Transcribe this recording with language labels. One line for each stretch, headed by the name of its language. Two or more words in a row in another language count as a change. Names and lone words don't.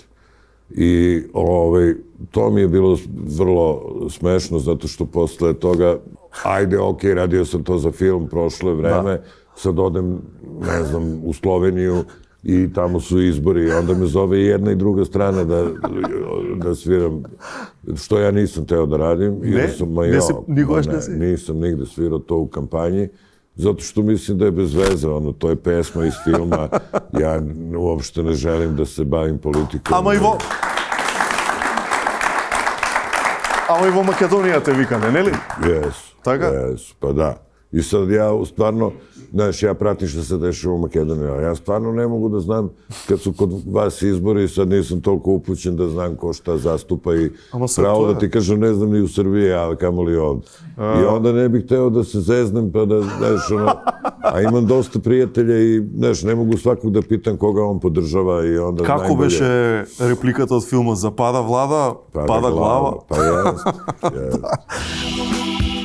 Serbian: I to mi je bilo vrlo smešno, zato što posle toga, ajde, okej, radio sam to za film, prošlo je vreme, sad odem, ne znam, u Sloveniju i tamo su izbori i onda me zove i jedna i druga strana da sviram, što ja nisam teo da radim. Nisam nigde svirao to u kampanji, zato što mislim da je bez veze, to je pesma iz filma, ja uopšte ne želim da se bavim politikom.
Macedonian: Ама и во Македонија те викаме, нели?
Serbian: Jes, pa da. I sad ja stvarno, znaš, ja pratim što se dešava u Makedoniji, ja stvarno ne mogu da znam, kad su kod vas izbori, sad nisam toliko upućen da znam ko šta zastupa i pravo da ti kažem, ne znam ni u Srbiji, a kamoli ovdje. I onda ne bih hteo da se zeznem, pa da, znaš, a imam dosta prijatelja i, znaš, ne mogu svakog da pitam koga on podržava i onda najbolje...
Macedonian: Како беше репликата од филмот за пада влада, пада глава?
Serbian: Pa jest.